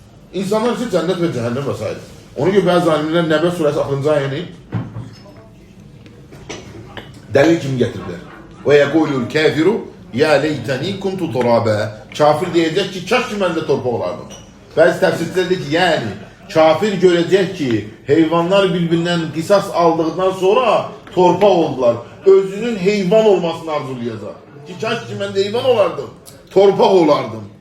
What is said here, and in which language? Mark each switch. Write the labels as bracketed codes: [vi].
[az] İnsanlar ise cənnət və cəhənnəm və s. Ona görə bəzi alimlər Nəbə surəsi 6-cı ayəni Dəlil kimi gətirirlər. [ar] Və yəqulul kafiru ya leytəni kuntu turaba. [az] Kafir deyəcək ki, kaş ki mən də torpaq olardım. Bəzi təfsirçilər deyir ki, yəni kafir görəcək ki, heyvanlar bir-birindən qisas aldıqdan sonra torpaq oldular. Özünün heyvan olmasını arzulayacaq. Ki, kaş ki mən də heyvan olardım, torpaq olardım.